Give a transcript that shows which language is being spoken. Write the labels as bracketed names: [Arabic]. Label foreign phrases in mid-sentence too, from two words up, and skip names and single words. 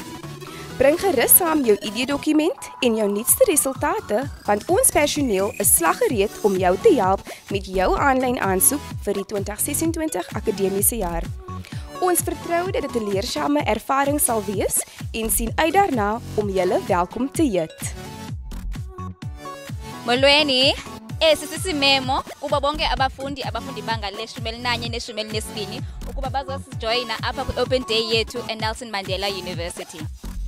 [Afrikaans] Bring gerus saam jou ID-dokument en jou nuutste resultate, want ons personeel is slaggereed om jou te help met jou aanlyn aansoek vir die 2026 akademiese jaar. Ons vertrou dat dit 'n leersame ervaring sal wees en sien uit daarna om julle welkom te heet. [Xhosa] Molweni, sisisimemo kuba bonke abafundi banga le-11 ne-12 ukuba bazosijoyina apha kwi-Open Day yethu eNelson Mandela University.